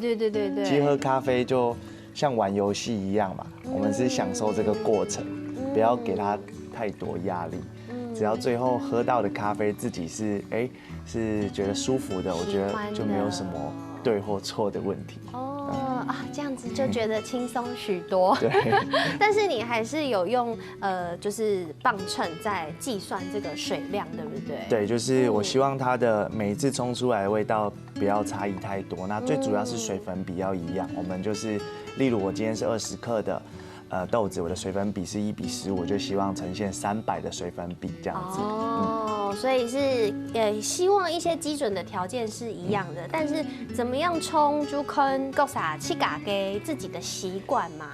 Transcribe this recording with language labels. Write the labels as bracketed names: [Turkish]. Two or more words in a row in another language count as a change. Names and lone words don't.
[Chinese] 其實喝咖啡就像玩遊戲一樣嘛，我們是享受這個過程，不要給他太多壓力，只要最後喝到的咖啡自己是覺得舒服的，我覺得就沒有什麼對或錯的問題。這樣子就覺得輕鬆許多。對，但是你還是有用就是磅秤在計算這個水量，對不對？對，就是我希望它的每一次沖出來的味道不要差異太多。那最主要是水粉比要一樣，我們就是例如我今天是20克的豆子，我的水粉比是1:15，我就希望呈現300的水粉比這樣子。哦，所以是希望一些基准的条件是一样的，但是怎么样冲就跟各啥去嘎给自己的习惯嘛。